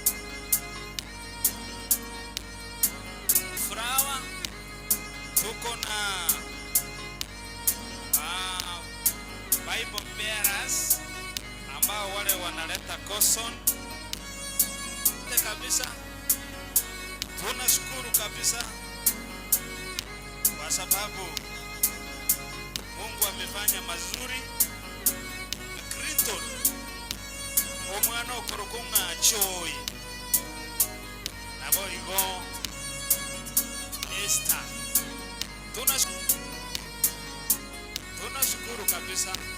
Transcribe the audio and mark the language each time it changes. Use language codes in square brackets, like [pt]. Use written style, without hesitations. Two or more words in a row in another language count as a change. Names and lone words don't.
[sw] Flower tuko na [en] Bible bearers [sw] ambao wale wanaleta caution kabisa. Tunashukuru kabisa kwa sababu Mungu amefanya mazuri. [guz] Clinton omwana okorokonga choi naboligo Esther. [sw] Tunashukuru kabisa.